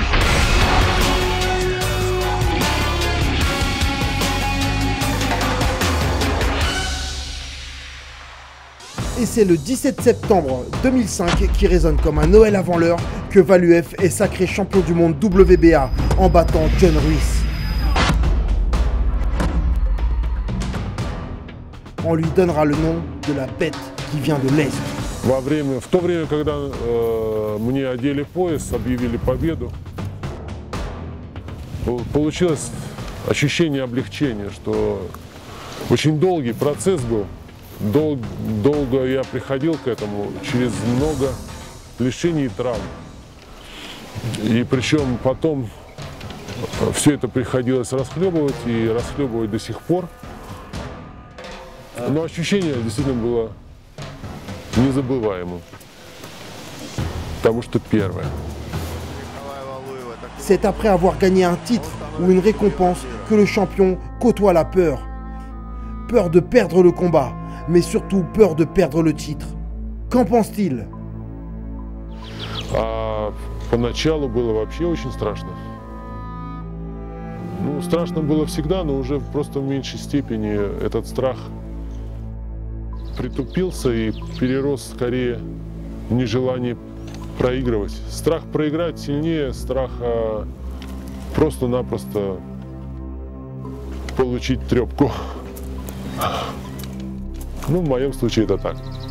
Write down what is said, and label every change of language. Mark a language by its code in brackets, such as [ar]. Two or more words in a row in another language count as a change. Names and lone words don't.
[fr] Et c'est le 17 septembre 2005 qui résonne comme un Noël avant l'heure que Valuev est sacré champion du monde WBA en battant John Ruiz. On lui donnera le nom de la bête qui vient de l'Est. [ru] В то время, когда мне одели пояс, объявили победу, получилось ощущение облегчения, что очень долгий процесс был. Долго я приходил к этому, через много лишений и травм. И причем потом все это приходилось расхлебывать и расхлебывать до сих пор. Но ощущение действительно было незабываемым, потому что первое. [fr] C'est après avoir gagné un titre ou une récompense que le champion côtoie la peur. Peur de perdre le combat, mais surtout peur de perdre le titre. Qu'en pense-t-il? [ru] Поначалу было вообще очень страшно. Ну, страшно было всегда, но уже просто в меньшей степени этот страх притупился и перерос скорее в нежелание проигрывать. Страх проиграть сильнее страха просто-напросто получить трепку. Ну, в моем случае это так.